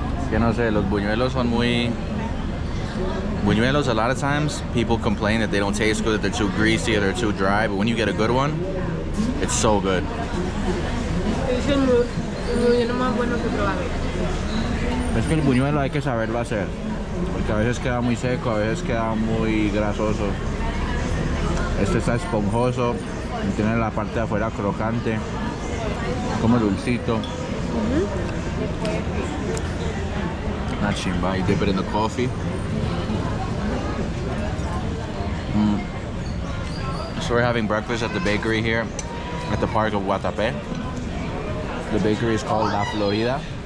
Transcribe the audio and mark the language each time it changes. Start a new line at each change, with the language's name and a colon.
Spanish: Que no sé, los buñuelos son muy...
English: Buñuelos, a lot of times, people complain that they don't taste good, that they're too greasy or they're too dry, but when you get a good one, it's so good.
Spanish: Es el buñuelo más bueno que he probado. Es que el buñuelo hay que saberlo hacer, porque a veces queda muy seco, a veces queda muy grasoso. Este está esponjoso, tiene la parte de afuera crocante, como dulcito.
English: Not chimba, you dip it in the coffee. So we're having breakfast at the bakery here at the park of Guatapé. The bakery is called La Florida.